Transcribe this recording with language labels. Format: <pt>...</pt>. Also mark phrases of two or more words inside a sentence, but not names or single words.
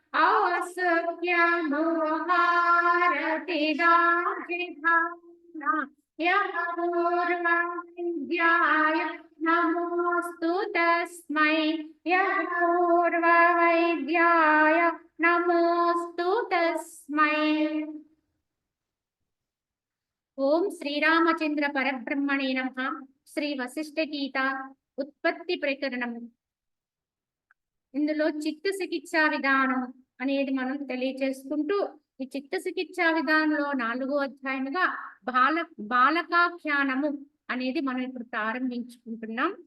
<sa>औत्सुक्यमोहारतिदाजिभावना यः पूर्वविद्याय नमोऽस्तु तस्मै यः पूर्ववैद्याय नमोऽस्तु तस्मै। ఓం శ్రీరామచంద్ర పరబ్రహ్మణే నమః.</sa> <te>శ్రీ వశిష్ఠ గీత ఉత్పత్తి ప్రకరణం. ఇందులో చిత్త చికిత్సా విధానం అనేది మనం తెలియచేసుకుంటూ ఈ చిత్త చికిత్సా విధానంలో 4వ అధ్యాయముగా బాలకాఖ్యానము అనేది మనం ఇప్పుడు ప్రారంభించుకుంటున్నాం.</te>